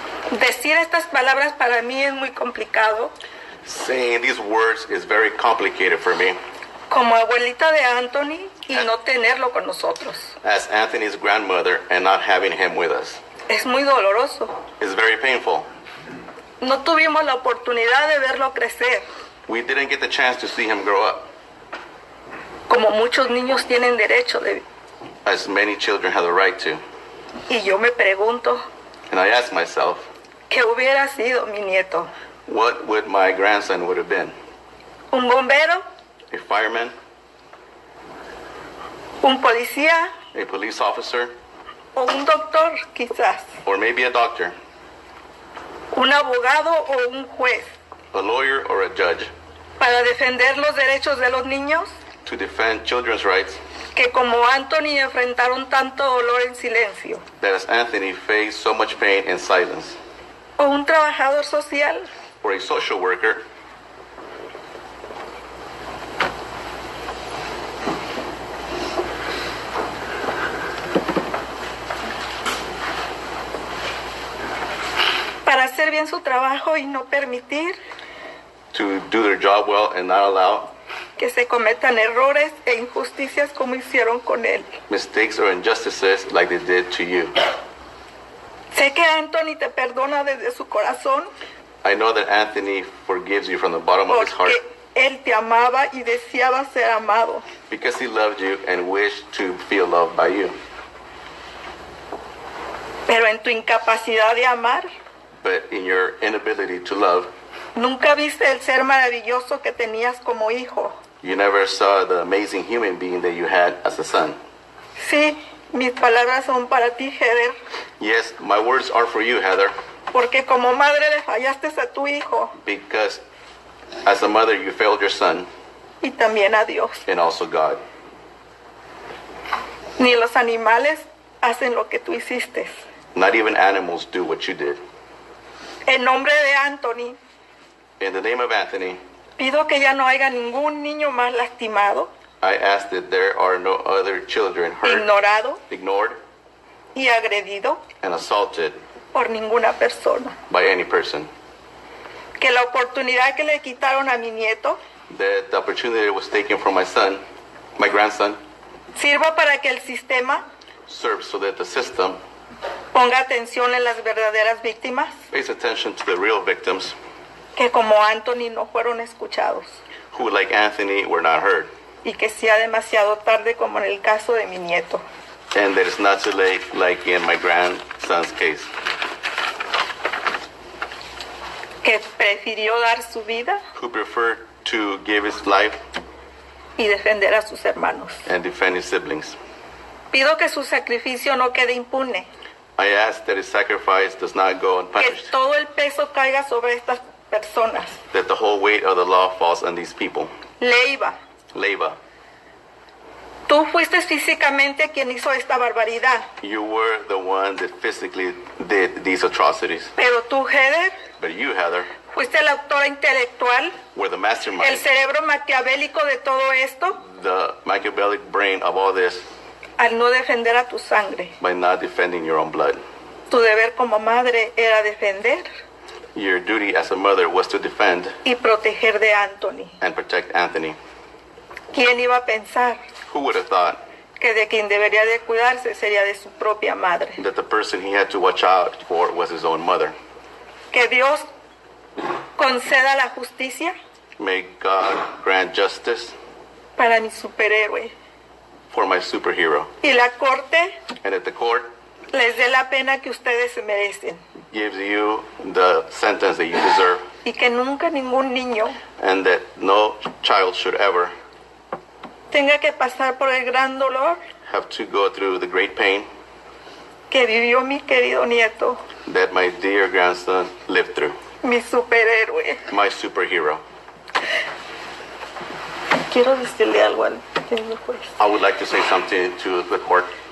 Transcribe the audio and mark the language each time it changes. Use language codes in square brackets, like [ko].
[es] Decir estas palabras para mí es muy complicado. [en] saying these words is very complicated for me. [es] Como abuelita de Anthony y no tenerlo con nosotros. [en] As Anthony's grandmother and not having him with us. [es] Es muy doloroso. [en] It's very painful. [es] No tuvimos la oportunidad de verlo crecer, [en] We didn't get the chance to see him grow up, [es] como muchos niños tienen derecho de. [en] as many children have the right to. [es] Y yo me pregunto, [en] And I asked myself, [es] ¿qué hubiera sido mi nieto? [en] what would my grandson would have been? [es] ¿Un bombero? [en] A fireman, [es] ¿Un policía? [en] a police officer, [es] ¿O un doctor, quizás? [en] or maybe a doctor, [es] ¿Un abogado o un juez? [en] a lawyer or a judge, [es] Para defender los derechos de los niños [en] to defend children's rights, [es] que como Anthony enfrentaron tanto dolor en silencio. [en] that as Anthony faced so much pain in silence. [es] ¿O un trabajador social? [en] Or a social worker, [es] Para hacer bien su trabajo y no permitir [en] to do their job well and not allow [es] que se cometan errores e injusticias como hicieron con él. [en] mistakes or injustices like they did to you. [es] Sé que Anthony te perdona desde su corazón [en] I know that Anthony forgives you from the bottom of his heart [es] porque él te amaba y deseaba ser amado. [en] because he loved you and wished to feel loved by you. [es] Pero en tu incapacidad de amar, [en] But in your inability to love, [es] nunca viste el ser maravilloso que tenías como hijo. [en] you never saw the amazing human being that you had as a son. [es] Sí, mis palabras son para ti, Heather, [en] Yes, my words are for you, Heather, [es] porque como madre le fallaste a tu hijo [en] because as a mother you failed your son [es] y también a Dios. [en] and also God. [es] Ni los animales hacen lo que tú hiciste. [en] Not even animals do what you did. [es] En nombre de Anthony, [en] In the name of Anthony, [es] pido que ya no haya ningún niño más lastimado, [en] I ask that there are no other children hurt, [es] ignorado [en] ignored, [es] y agredido [en] and assaulted [es] por ninguna persona. [en] by any person. [es] Que la oportunidad que le quitaron a mi nieto [en] That the opportunity that was taken from my son, my grandson, [es] sirva para que el sistema [en] serves so that the system [es] ponga atención en las verdaderas víctimas, [en] pays attention to the real victims [es] que como Anthony no fueron escuchados, [en] who, like Anthony, were not heard. [es] y que sea demasiado tarde como en el caso de mi nieto. [en] And that it's not too late, like in my grandson's case, [es] Que prefirió dar su vida [en] who preferred to give his life [es] y defender a sus hermanos. [en] and defend his siblings. [es] Pido que su sacrificio no quede impune, [en] I ask that his sacrifice does not go [es] que [en] unpunished, [es] todo el peso caiga sobre estas personas. [en] that the whole weight of the law falls on these people. [es] Leiva, [en] Leyva, [es] tú fuiste físicamente quien hizo esta barbaridad, [en] you were the one that physically did these atrocities. [es] pero tú, Heather, [en] But you, Heather, [es] fuiste la autora intelectual, [en] were the [es] el [en] mastermind, [es] cerebro maquiavélico de todo esto, [en] the Machiavellic brain of all this [es] al no defender a tu sangre. [en] by not defending your own blood. [es] Tu deber como madre era defender [en] Your duty as a mother was to defend [es] y proteger de Anthony. [en] and protect Anthony. [es] ¿Quién iba a pensar [en] Who would have thought [es] que de quien debería de cuidarse sería de su propia madre? [en] that the person he had to watch out for was his own mother? [es] Que Dios conceda la justicia [en] May God grant justice [es] para mi superhéroe [en] for my superhero, [es] y la corte [en] and that the court [es] les dé la pena que ustedes se merecen [en] gives you the sentence that you deserve, [es] y que nunca ningún niño [en] and that no child should ever [es] tenga que pasar por el gran dolor [en] have to go through the great pain [es] que vivió mi querido nieto, [en] that my dear grandson lived through, [es] mi superhéroe. [en] my superhero. [es] Quiero decirle algo al señor juez. [en] I would like to say something to the court.